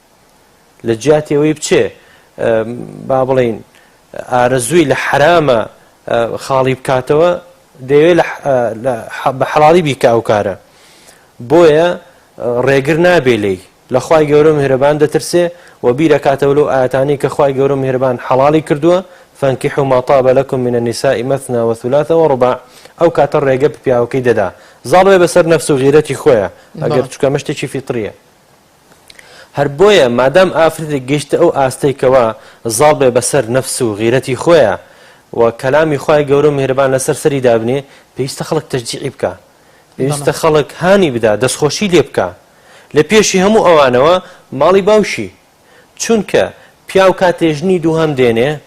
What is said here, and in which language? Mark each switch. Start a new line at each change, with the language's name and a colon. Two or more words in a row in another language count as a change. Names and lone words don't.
Central Kurdish: لە جیاتیەوەی بچێ با بڵین ئارەزووی لە حرامە خاڵی بکاتەوە دەیەوێت بە حەڵاڵی بیکە ئەو کارە بۆیە ڕێگر نابێ لێی لە خوای گەورە میهرەبان دەترسێ و بیرەکاتەوە لەو ئاەتانەی کە خوای گەورە میهرەبان حەڵاڵی کردووە
Arabic: فانكحوا ما طاب لكم من النساء مثنى وثلاث ورباع
Central Kurdish: ئەو کاتە ڕێگە پیاوەکەی دەدا زاڵێ بەسەر نەفس و غیرەتی خۆیە ئەگەر چکە مەشتێکی فیتریە هەر بۆیە مادام ئافرەتێک گەیشتە ئەو ئاستەیکەوە زاڵ بێ بەسەر نەفس و غیرەتی خۆیە و کەلامی خوای گەورە میهرەبان لەسەر سەری دابنێ پێویستە خەڵک تەشجیعی بکە پێویستە خەڵک هانی بدا دەستخۆشی لێ بکە لە پێشی هەموو ئەوانەوە ماڵی باوشی چونکە پیاو کاتێژنی دووهەم دێنێ